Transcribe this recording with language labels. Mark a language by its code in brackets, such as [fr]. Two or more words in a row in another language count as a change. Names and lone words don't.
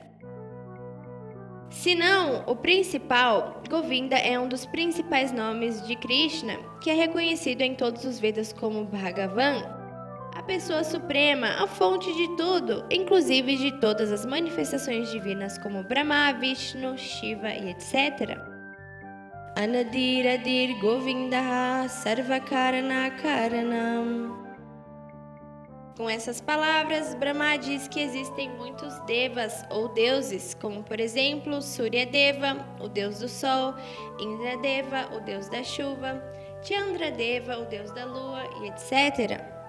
[pt] Se não, o principal, Govinda é um dos principais nomes de Krishna, que é reconhecido em todos os Vedas como Bhagavan, a pessoa suprema, a fonte de tudo, inclusive de todas as manifestações divinas como Brahma, Vishnu, Shiva e etc. [sa] अनादिर् आदिर् गोविन्दः सर्वकारण कारणम्. [pt] Com essas palavras, Brahma diz que existem muitos devas ou deuses, como por exemplo Suryadeva, o deus do sol, Indradeva, o deus da chuva, Chandradeva, o deus da lua e etc.